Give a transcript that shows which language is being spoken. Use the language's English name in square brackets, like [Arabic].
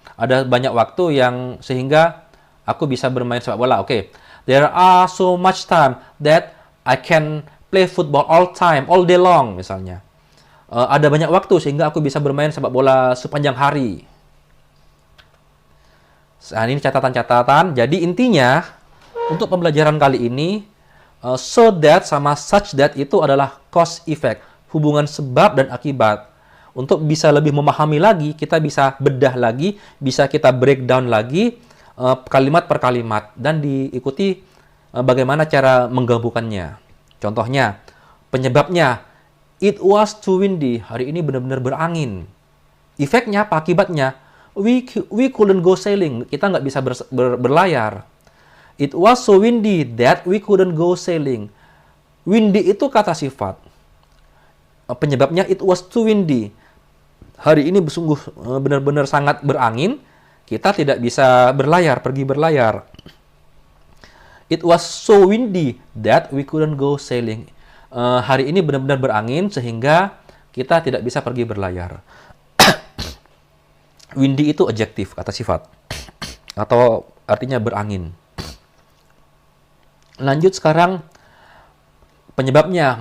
[Indonesian] Ada banyak waktu yang sehingga aku bisa bermain sepak bola. Oke. [English] There are so much time that I can play football all time, all day long [Indonesian] misalnya. Ada banyak waktu sehingga aku bisa bermain sepak bola sepanjang hari. Nah, ini catatan-catatan. Jadi intinya untuk pembelajaran kali ini, so that sama such that itu adalah cause effect, hubungan sebab dan akibat. Untuk bisa lebih memahami lagi, kita bisa bedah lagi, bisa kita breakdown lagi kalimat per kalimat dan diikuti bagaimana cara menggabungkannya. Contohnya, penyebabnya, [English] it was too windy. [Indonesian] Hari ini benar-benar berangin. Efeknya apa? Akibatnya, [English] we couldn't go sailing. [Indonesian] Kita nggak bisa berlayar. [English] It was so windy that we couldn't go sailing. [Indonesian] Windy itu kata sifat. Penyebabnya, [English] it was too windy. [Indonesian] Hari ini sungguh benar-benar sangat berangin. Kita tidak bisa pergi berlayar. [English] It was so windy that we couldn't go sailing. [Indonesian] Hari ini benar-benar berangin sehingga kita tidak bisa pergi berlayar. Windy itu adjektif, kata sifat. Atau artinya berangin. Lanjut sekarang penyebabnya.